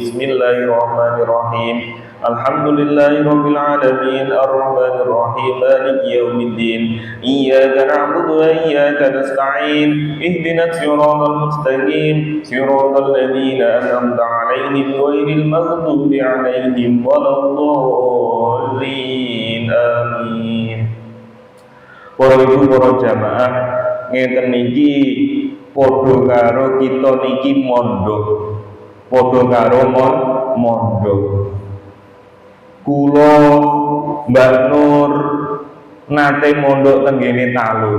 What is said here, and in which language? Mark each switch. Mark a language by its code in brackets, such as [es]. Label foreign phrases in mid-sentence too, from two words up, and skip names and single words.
[ar] بسم الله الرحمن الرحيم. الحمد لله رب العالمين الرحمن الرحيم مالك يوم الدين. إياك نعبد وإياك نستعين. اهدنا الصراط المستقيم. صراط الذين أنعمت عليهم غير المغضوب عليهم ولا الضالين. Amin. [jv] Para ibu para jamaah ngeten niki padha karo kita niki mondok. Padha karo mondok. Kula Mbak Nur nate mondok teng ngene Talur.